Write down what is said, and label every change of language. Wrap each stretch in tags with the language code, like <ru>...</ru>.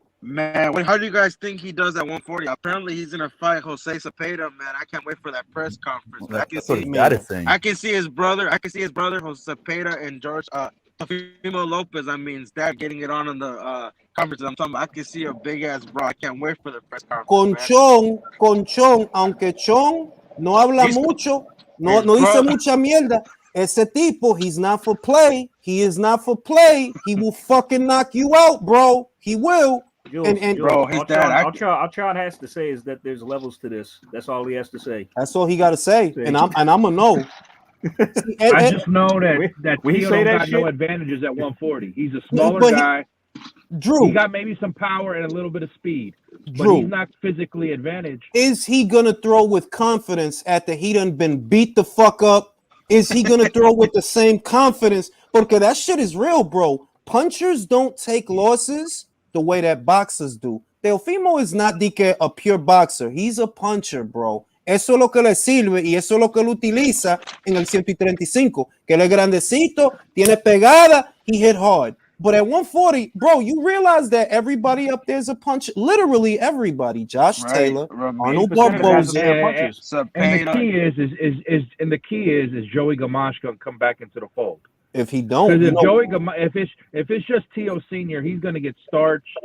<en>Man, how do you guys think he does at 140? Apparently, he's gonna fight Jose Cepeda. Man, I can't wait for that press conference. I can see his brother. Jose Cepeda and George Teofimo Lopez. I mean, his dad getting it on in the conference. I'm talking about. I can see a big ass bro. I can't wait for the press conference.</en> <es>Con Chon, aunque Chon no habla mucho, no dice mucha mierda. Ese tipo,</es> <en>he's not for play. He is not for play. He will fucking knock you out, bro. He will. Jules, bro, all Sean has to say is that there's levels to this. That's all he has to say. That's all he got to say, and I'm gonna know. I just know that Tio don't got no advantages at 140. He's a smaller guy. Drew, he got maybe some power and a little bit of speed, but he's not physically advantaged. Is he gonna throw with confidence after he done been beat the fuck up? Is he gonna throw with the same confidence?</en> <es>Porque</es> <en>that shit is real, bro. Punchers don't take losses the way that boxers do. Teofimo is not a pure boxer. He's a puncher, bro.</en> <es>Eso es lo que le sirve y eso es lo que él utiliza en el 135. Que él es grandecito, tiene pegada,</es> <en>he hit hard. But at 140, bro, you realize that everybody up there is a puncher. Literally everybody. Josh Taylor, Arnold Barboza. And the key is Joey Gamache gonna come back into the fold. If he don't, if it's just Tio Senior, he's gonna get starched.</en>